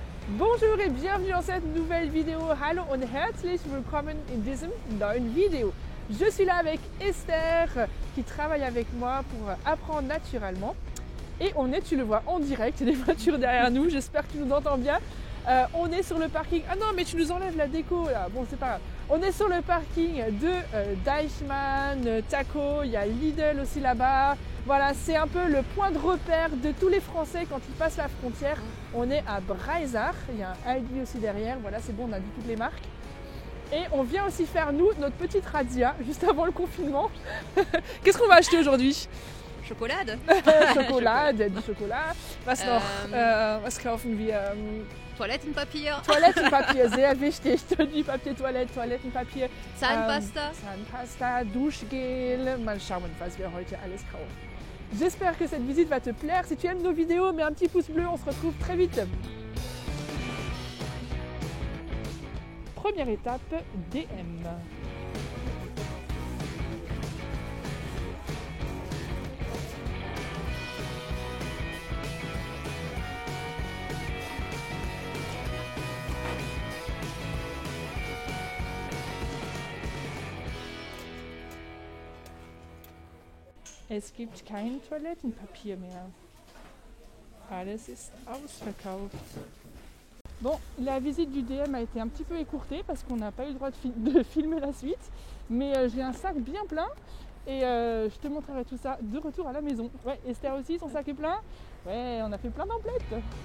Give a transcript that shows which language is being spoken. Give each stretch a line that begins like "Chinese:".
French: Bonjour et bienvenue dans cette nouvelle vidéo.
German: Hallo und herzlich willkommen in diesem neuen Video.
French: Je suis là avec Esther qui travaille avec moi pour apprendre naturellement. Et on est, tu le vois, en direct, il y a des voitures derrière nous, j'espère que tu nous entends bien. On est sur le parking. Ah non, mais tu nous enlèves la déco là. Bon, c'est pas grave. On est sur le parking de Deichmann, Taco, il y a Lidl aussi là-bas. Voilà, c'est un peu le point de repère de tous les Français quand ils passent la frontière. On est à Breisach, il y a un Aldi aussi derrière. Voilà, c'est bon, on a vu toutes les marques. Et on vient aussi faire, nous, notre petite razzia, juste avant le confinement. Qu'est-ce qu'on va acheter aujourd'hui?
German: Schokolade. Schokolade,
French: du chocolat.
German: Was noch? Was kaufen wir? Toilettenpapier. Toilettenpapier, sehr wichtig.
French: Du Papier Toilette,
German: Toilettenpapier. Zahnpasta. Zahnpasta, Duschgel. Mal schauen, was wir heute alles kaufen.
French: J'espère que cette visite va te plaire. Si tu aimes nos vidéos, mets un petit pouce bleu. On se retrouve très vite. Première étape, DM.
German: Es gibt kein Toilettenpapier mehr. Alles ist ausverkauft.
French: Bon, la visite du DM a été un petit peu écourtée parce qu'on n'a pas eu le droit de filmer la suite. Mais j'ai un sac bien plein et je te montrerai tout ça de retour à la maison. Ouais, Esther aussi, son sac est plein. Ouais, on a fait plein d'emplettes.